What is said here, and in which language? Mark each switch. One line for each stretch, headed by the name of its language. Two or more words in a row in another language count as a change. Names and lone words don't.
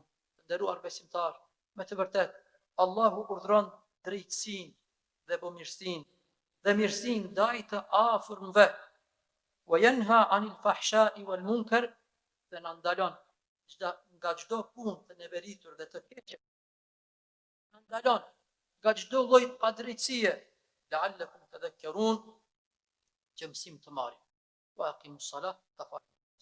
Albanian: Nderuar besimtar, me të vërtet, Allahu urdhron drejtësinë dhe mirësinë, dhe mirësinë ndaj të afërmve.
Arabic: وينهى عن الفحشاء والمنكر,
Albanian: dhe na ndalon nga çdo punë të neveritur dhe të keqe. Na ndalon nga çdo lloj padrejtësie,
Arabic: لعلكم تذكرون,
Albanian: që mësim të marrim.
Arabic: وأقيموا الصلاة,